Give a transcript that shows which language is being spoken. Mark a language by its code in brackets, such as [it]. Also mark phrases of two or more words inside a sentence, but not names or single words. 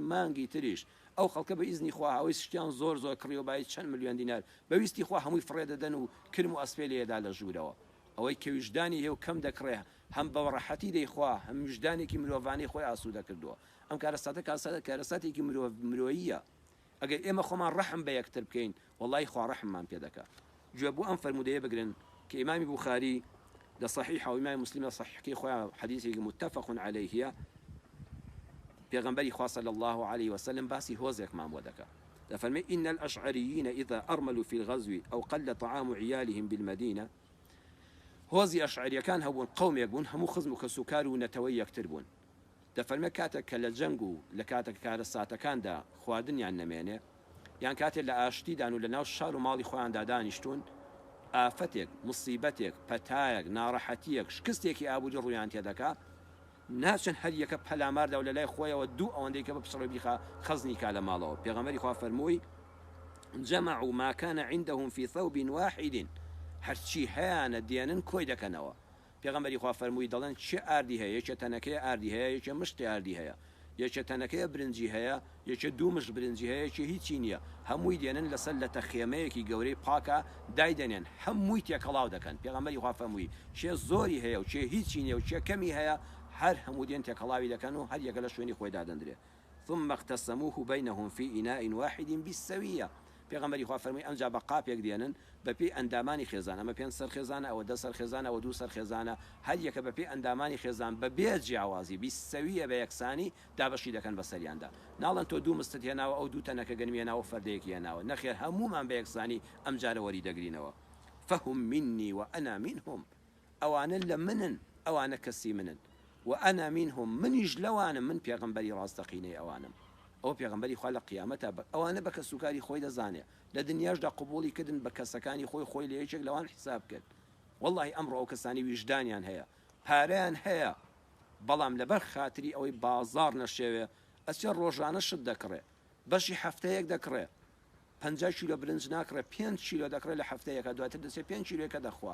[ckb] مانگی تریش ئەو خەڵکە بە ئیزنی خوا هەوەی شتیان زۆر زۆر کڕیۆبایی چەند ملیۆن دینار بەویستی خوا هەمووی فڕێدەدەن و کرم و ئەسپێ لێدا لە ژوورەوە ئەوەی کە ویژدانی هێو کەم دەکڕێ هەم بە ڕەحەتی دەیخوا هەم ویژدانێکی مرۆڤانەی خۆی ئاسوودە کردووە ئەم کارەساتە کارەساتێکی مرۆییە ئەگەر ئێمە خۆمان ڕەحم بە یەکتر بکەین وەڵی خوا ڕەحممان پێ دەکات گوێ بوو ئەم فەرمودەیە بگرن کە ئیمامی بوخاری لە صحیح و ئیمامی مسلم لە صحیحەکەی خۆیان حەدیثێکی متفق عەلەیهە پێغەمبەری خوا [ar] صلی الله عليه وسلم [ckb] باسی هۆزێکمان بۆ دەکات دەفەرمێ [ar] إن الأشعريين إذا أرملوا في الغزو أو قل طعام عيالهم بالمدينة [ckb] هۆزی ئەشعریەکان هەبوون قەومێک بوون هەموو خزم و کەسوکار و نەتەوەی یەکتر بوون دەفەرمێ کاتێک کە لە جەنگ و لە کاتێک کارە ساتەکاندا خواردنیان نەمێنێ یان کاتێک لە ئاشتیدان و لە ناو شار و ماڵی خۆیاندا دانیشتون ئافەتێک مصیبەتێک پەتایەک ناڕەحەتیەک شکستێکی ئابووری ڕوویان تێدەکا ناچن هەر یەکە پەلاماردا و لە لای خۆیەوە دوو ئەوەندەی کە بە پشڕی بیخا خەزنی کا لە ماڵەوە پێغەمبەری خوا فەرمووی [ar] جمعوا ما كان عندهم في ثوب واحد [ckb] هەرچی هەیەە دێنن کۆی دەکەنەوە. پێغەمبەری خوا فەرمووی دەڵێن چه ئاردی هەیە، یەکێ تەنەکەی ئاردی هەیە، یەکێ مشتی ئاردی هەیە، یەکێ تەنەکەیە برنجی هەیە، یەکێ دوو مشت برنجی هەیە، یەکێ هیچی نییە، هەمووی دێنن لەسەر لە تەخێمەیەکی گەورەی پاکە دایدەنێن، هەمووی تێکەڵاو دەکەن. پێغەمبەری خوا فەرمووی چێ زۆری هەیە و چێ هیچی نییە و چێ کەمی هەیە، هەر هەموو دێن تێکەڵاوی دەکەن و هەر یەکە لە شوێنی خۆی دادەندرێ. [ar] ثم اختصموه بينهم في إناء واحد بالسوية. [ckb] پێغەمبەری خوا فەرمووی ئەمجا بە قاپێک دێنن بەپێی ئەندامانی خێزان، ئەمە 5 سەر خێزانە، ئەوە 10 سەر خێزانە، ئەوە 2 سەر خێزانە، هەر یەکە بەپێی ئەندامانی خێزان بەبێ جیاوازی بیسەویە بە یەکسانی دابەشی دەکەن بە سەریاندا. ناڵەن تۆ دوو مستت هێناوە ئەو دوو تەنەکە گەنمێناوە فەردەیەکی هێناوە، نەخێر هەمومان بە یەکسانی ئەم جارە وەری دەگرینەوە. [ar] فهم مني وأنا منهم، [ckb] ئەوانە لە منن، ئەوانە کەسی منن، [ar] وأنا منهم، [ckb] منیش لەوانم، من پێغەمبەری ڕاستەقینەی ئەوانم. ئەو پێغەمبەری خوا لە قیامەتە ئەوانە بە کەسوکاری خۆی دەزانێ، لە دنیاشدا قبوڵی کردن بە کەسەکانی خۆی لە یەکێک لەوان حساب کرد. والله ئەمڕۆ ئەو کەسانی ویژدانیان هەیە، پارەیان هەیە، بەڵام لەبەر خاتری ئەوەی بازار نەشێوێ ئەچێ ڕۆژانە شت دەکڕێ، بەشی هەفتەیەک دەکڕێ، 50 کیلۆ برنج ناکڕێ، 5 کیلۆ دەکڕێت لە هەفتەیەکە، دواتر دەچێت 5 کیلۆەکە دەخوا.